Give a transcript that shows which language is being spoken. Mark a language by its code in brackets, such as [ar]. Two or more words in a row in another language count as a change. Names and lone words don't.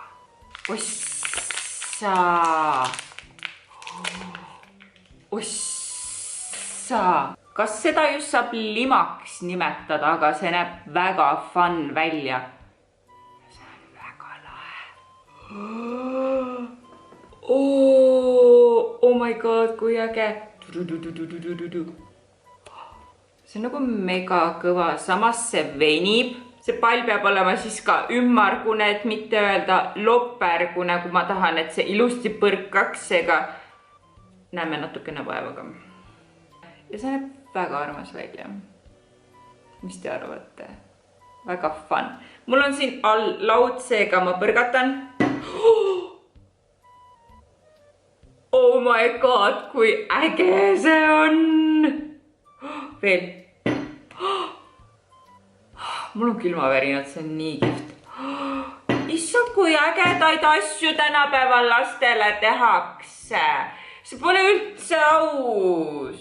[et] Ossa! Ossa! Kas seda just saab limaks nimetada, aga see näeb väga fun välja. See on väga lahe. [en] Oh my god, [et] kui äge. See on nagu mega kõva, samas see venib. See pall peab olema siis ka ümmargune, et mitte öelda lopergune, kui ma tahan, et see ilusti põrkaks, seega näeme natukene vaevaga. Ja see näeb väga armas välja. Mis te arvate? Väga fun. Mul on siin all laud, seega ma põrgatan. [en] Oh my god, [et] kui äge see on! Veel. Mul on külmavärinad, see on nii kihvt. Issand, kui ägedaid asju tänapäeval lastele tehakse. See pole üldse aus.